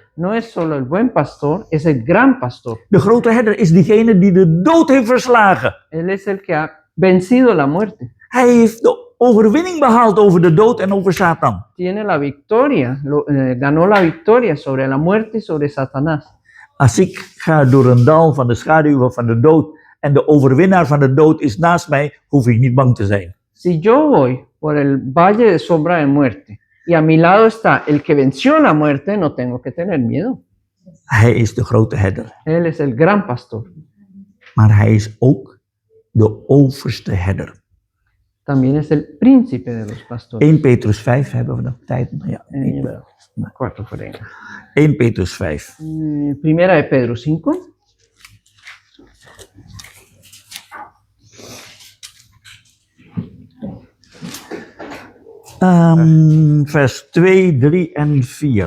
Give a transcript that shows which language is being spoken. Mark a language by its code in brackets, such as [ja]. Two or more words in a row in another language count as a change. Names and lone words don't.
[es] no es solo el buen pastor, es el gran pastor. [nl] De grote herder is diegene die de dood heeft verslagen. [es] Él es el que ha vencido la muerte. [nl] Hij heeft de overwinning behaald over de dood en over Satan. [es] Tiene la victoria, ganó la victoria sobre la muerte y sobre Satanás. [nl] Als ik ga door een dal van de schaduwen van de dood en de overwinnaar van de dood is naast mij, hoef ik niet bang te zijn. [es] Si yo voy por el valle de sombra de muerte y a mi lado está el que venció la muerte, no tengo que tener miedo. [nl] Hij is de grote herder. [es] Él es el gran pastor. [nl] Maar hij is ook de overste herder. [es] También es el príncipe de los pastores. [nl] 1 Petrus 5 hebben we nog tijd. Ja, ik wel. [es] 4 por ahí. [nl] 1 Petrus 5. [es] Primera de Pedro 5. [nl] Vers 2, 3 en 4.